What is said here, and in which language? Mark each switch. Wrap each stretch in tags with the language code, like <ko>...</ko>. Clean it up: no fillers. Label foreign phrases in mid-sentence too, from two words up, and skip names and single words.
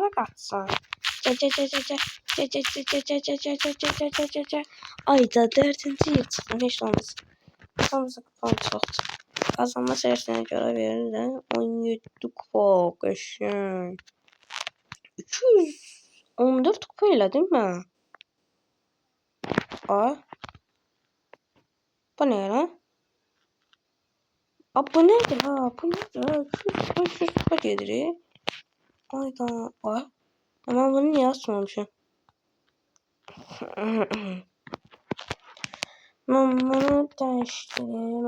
<az>Gəl. Ayda 4-cü yer çıxdım. Heç olmaz. Sonrası kupam çoxdur.</az> <tr>Kazanma sayısına görə verirlər.</tr> <az>17 kupa. Qəşəng. 214 kupa elədim mən.</az> <tr>Bu ne lan? Bu nedir ha? Bu nedir? 500 kupa gelir. Ayda. Ama bunu niye açmamışım? Ben bunu değiştireyim.</tr>